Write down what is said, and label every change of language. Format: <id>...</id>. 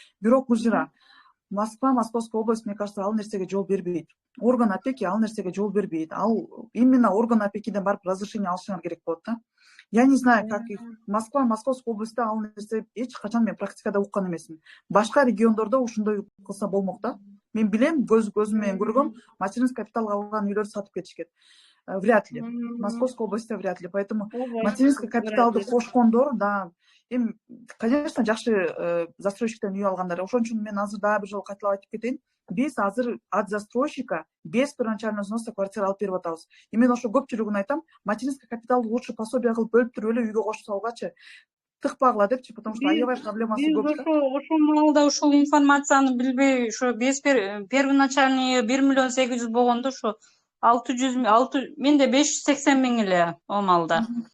<ky>Бирок Гүлжира, Москва, Московская область,</ky> <ru>мне кажется,</ru> <ky>ал нерсеге жол бербейт. Орган опеки ал нерсеге жол бербейт. Ал именно орган опекиден барып разрешение алышыңар керек болот да.</ky> <ru>Я не знаю, как их</ru> <ky>Москва, Московская область ал нерсе эч качан мен практикада уккан эмесмин. Башка региондордо ушундай кылса болмок да. Мен билем, көзүм менен көргөм, материнский капитал алган үйлөрдү сатып кетишкен.</ky> <ru>Вряд ли. Московская область вряд ли.</ru> <ky>Поэтому материнский капиталды кошкондор, да, эми, конечно, жакшы застройщиктен үй алгандар. Ошон үчүн мен азыр дагы бир жолу кайталап айтып кетейин. Биз азыр</ky> <ru>от застройщика без первоначального взноса</ru> <ky>квартира алып берип атабыз. Мен ошо көпчүлүгүн айтам, материнский капиталды лучше пособие кылып бөлүп туруп эле үйгө кошуп салгачы. Тыкпагыла депчи, потому что аябай проблемасы көп. Биз ошол маалда ушул информацияны билбей, ошо без первоначальный 1 миллион 800 болгондо ошо 600 менде 580 миң эле о маалда.</ky>